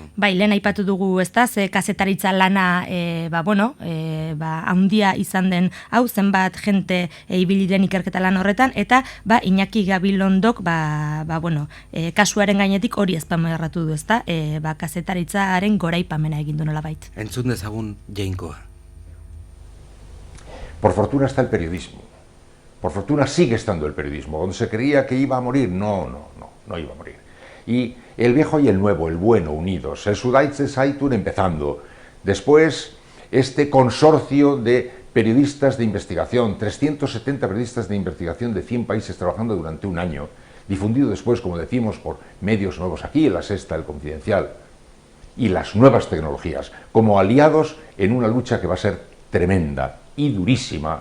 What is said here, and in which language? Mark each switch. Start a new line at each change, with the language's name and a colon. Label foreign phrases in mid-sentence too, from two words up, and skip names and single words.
Basque: Bai, lehen aipatu dugu, ez da, ze kazetaritza lana handia izan den hau, zenbat jente ibili den ikerketa lan horretan, eta Iñaki Gabilondok kasuaren gainetik hori ezpamerratu du, ez da, kazetaritzaren goraipamena egin du nolabait. Entzun dezagun Jainkoa.
Spanish: Por fortuna está el periodismo. Por fortuna sigue estando el periodismo. Donde se creía que iba a morir, no iba a morir. Y el viejo y el nuevo, el bueno, unidos. El Süddeutsche Zeitung empezando. Después, este consorcio de periodistas de investigación, 370 periodistas de investigación de 100 países trabajando durante un año, difundido después, como decimos, por medios nuevos aquí, La Sexta, El Confidencial, y las nuevas tecnologías, como aliados en una lucha que va a ser tremenda y durísima.